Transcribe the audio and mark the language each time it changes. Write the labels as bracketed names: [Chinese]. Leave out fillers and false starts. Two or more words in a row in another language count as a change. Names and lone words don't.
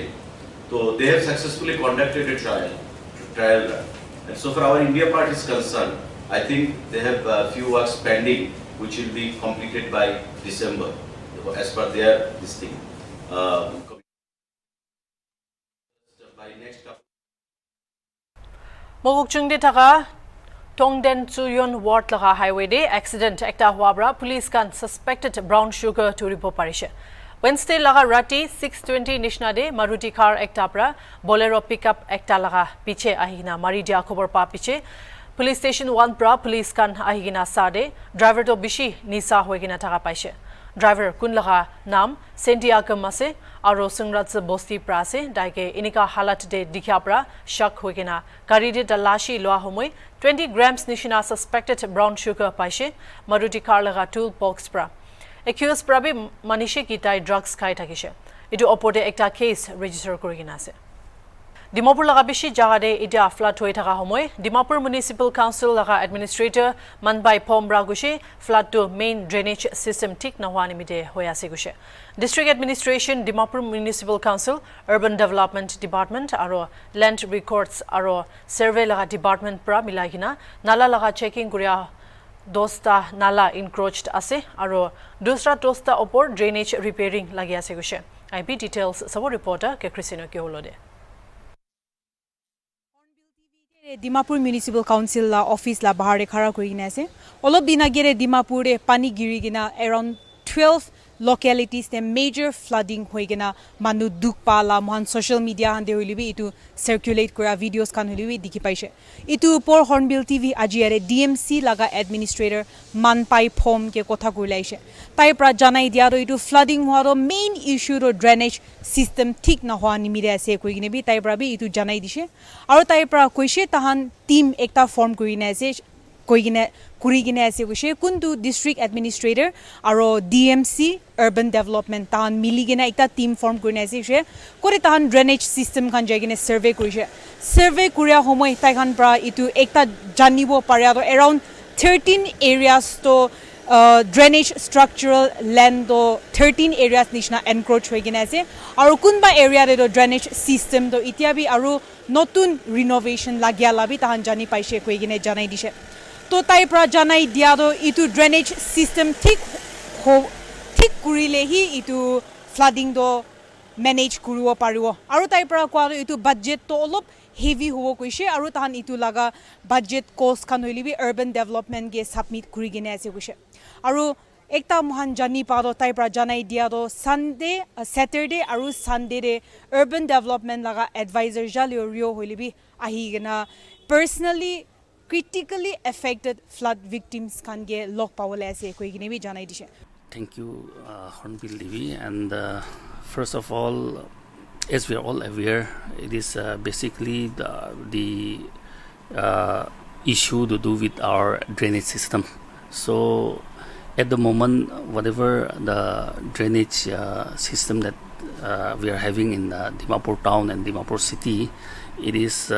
[English] So they have successfully conducted a trial run. And so far our India part is concerned, I think they have few works pending which will be completed by December as per their this thing. By next couple. [Naga Pidgin] Mogukchungde thaka Tongden Tsuyon Ward laga highway de accident ekta huabra police kan [English] suspected brown sugar [Naga Pidgin] to ripo parishe Wednesday laga rati 6:20 nishna de Maruti car ekta pra Bolero pickup ekta laga piche ahina mari dia khobor pa piche [English] Police station [Naga Pidgin] 1 pra police kan ahigina sade driver to bishi nisa hoigina thaka paise Driver kunlaga nam Santiago Mase aro Sungrat Bosti Prase daike inika halat de dikhapra shak hoigena gari de dalashi loa homoi 20 grams nishina [English] suspected brown sugar [Naga Pidgin] paise Maruti car laga toolbox pra accused prabi manishe kitai drugs khai thakise etu opode ekta case register korigina ase Dimapur laga bishi jagade ida flood hoi thaka homoy Dimapur Municipal Council laga administrator Manbai Pomra gushe flood to [English] main drainage system [Naga Pidgin] tik nawani mide hoya se gushe District Administration Dimapur Municipal Council Urban Development Department aro Land Records aro Survey laga department pra milagina nala laga checking kuria dosta nala encroached ase aro dusra tosta opor [English] drainage repairing [Naga Pidgin] lagi ase gushe [English] IP details [Naga Pidgin] sabo reporter ke Christina ke holode Dimapur Municipal Council la office la bahar khara kurina ase olop dina gere Dimapur e pani giri gina around 12 localities the [English] major flooding [Naga Pidgin] hoigena manu duk pala mohan [English] social media [Naga Pidgin] hande hoilibi itu circulate kora videos kan hoilibi dikhi paise itu por Hornbill TV ajiare DMC laga administrator Manpai Pom ke kotha kuilaise tai pra janai dia ro itu flooding horo [English] main issue [Naga Pidgin] ro [English] drainage system [Naga Pidgin] thik na hwa nimire ase koigine bi tai pra bi itu janai dise aro tai pra koise tahan team ekta form kurina ase koigine kurigine ase kushe kuntu [English] district administrator [Naga Pidgin] aro DMC [English] urban development [Naga Pidgin] tan miligena ekta team form kurina ase she kore tan [English] drainage system [Naga Pidgin] khan jagine survey kurise survey kuria homoy tai khan pra itu ekta janibo paria to around 13 areas to [English] drainage structural land [Naga Pidgin] to 13 areas nishna encroach hoigina ase aro kunba area de to [English] drainage system [Naga Pidgin] to itiabi aro notun renovation lagya labi tan jani paise koigine janai dise to tai pra janai dia do itu [English] drainage system [Naga Pidgin] thik kurile hi itu flooding do manage kuribo paribo aru tai pra kwa itu budget to olop heavy hobo koise aru tahan itu laga [English] budget cost [Naga Pidgin] khan hoilibi [English] urban development [Naga Pidgin] ge submit kuri gine ase koise aru ekta mohan jani pa do tai pra janai dia do [English] Sunday Saturday [Naga Pidgin] aru Sunday de [English] urban development [Naga Pidgin] laga advisor jalio rio hoilibi ahi gena [English] personally critically affected flood victims can get lock power [Naga Pidgin] ase koi gine bi janai dise [English] Thank you Hornbill TV and first of all as we are all aware it is basically the issue to do with our drainage system so at the moment whatever the drainage system that we are having in Dimapur town and Dimapur city it is